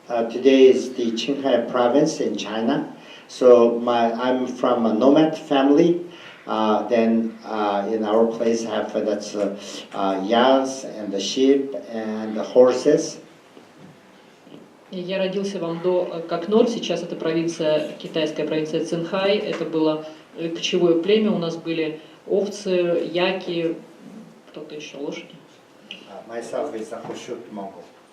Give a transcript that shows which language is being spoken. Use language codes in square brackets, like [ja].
[en] Today is the Qinghai province in China. So I'm from a nomad family. Then in our place have that's ewes and the sheep and the horses. [ru] Я родился в Амдо Кокнор, сейчас это провинция, китайская провинция Цинхай. Это было кочевое племя, у нас были овцы, яки, кто-то еще, лошади. [en] Myself is a Hoshut Mongol.